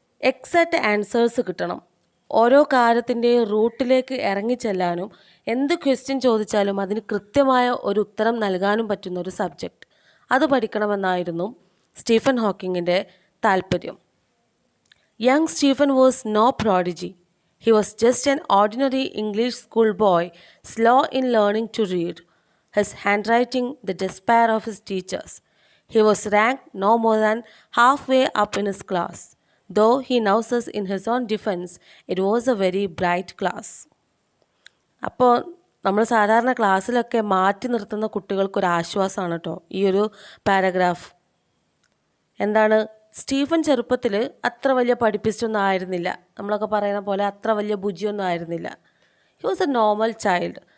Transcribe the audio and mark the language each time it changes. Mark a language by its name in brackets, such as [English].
[Malayalam] Exact answers കിട്ടണം. ഓരോ കാര്യത്തിൻ്റെയും റൂട്ടിലേക്ക് ഇറങ്ങിച്ചെല്ലാനും എന്ത് ക്വസ്റ്റ്യൻ ചോദിച്ചാലും അതിന് കൃത്യമായ ഒരു ഉത്തരം നൽകാനും പറ്റുന്ന ഒരു സബ്ജക്റ്റ്, അത് പഠിക്കണമെന്നായിരുന്നു സ്റ്റീഫൻ ഹോക്കിങ്ങിൻ്റെ താല്പര്യം. [English] Young Stephen was no prodigy. He was just an ordinary English school boy, slow in learning to read. His handwriting the despair of his teachers. He was ranked no more than halfway up in his class. Though he now says in his own defense, it was a very bright class. [Malayalam] അപ്പോൾ നമ്മൾ സാധാരണ ക്ലാസ്സിലൊക്കെ മാറ്റി നിർത്തുന്ന കുട്ടികൾക്കൊരു ആശ്വാസമാണ് കേട്ടോ ഈ ഒരു പാരഗ്രാഫ്. എന്താണ്? സ്റ്റീഫൻ ചെറുപ്പത്തിൽ അത്ര വലിയ പഠിപ്പിച്ചൊന്നും ആയിരുന്നില്ല. നമ്മളൊക്കെ പറയുന്ന പോലെ അത്ര വലിയ ബുജിയൊന്നും ആയിരുന്നില്ല. [English] He was a normal child.